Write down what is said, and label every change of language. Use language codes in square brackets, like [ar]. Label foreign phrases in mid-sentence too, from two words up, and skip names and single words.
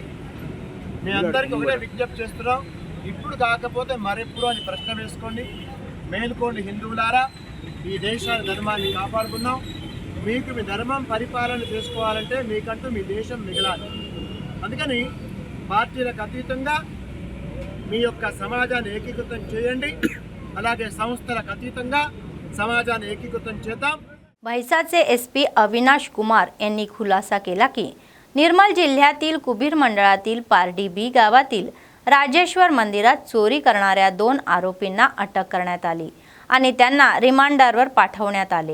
[te] మీ అందరికీ ఒకటే విజ్ఞప్తి చేస్తున్నాం, ఇప్పుడు కాకపోతే మరెప్పుడు అని ప్రశ్న వేసుకోండి, మేలుకోండి హిందువులారా, ఈ దేశాన్ని ధర్మాన్ని కాపాడుకుందాం। మీకు మీ ధర్మం పరిపాలన చేసుకోవాలంటే మీకంటూ మీ దేశం మిగలాలి। అందుకని పార్టీలకు అతీతంగా మీ యొక్క సమాజాన్ని ఏకీకృతం చేయండి, అలాగే సంస్థలకు అతీతంగా [mr] समाजाने एकीकृत [te] చేద్దాం। [mr] म्हैसाचे एसपी अविनाश कुमार यांनी खुलासा केला की निर्मल जिल्ह्यातील कुबीर मंडळातील पारडी बी गावातील राजेश्वर मंदिरात चोरी करणाऱ्या 2 आरोपींना अटक करण्यात आली आणि त्यांना रिमांडरवर पाठवण्यात आले।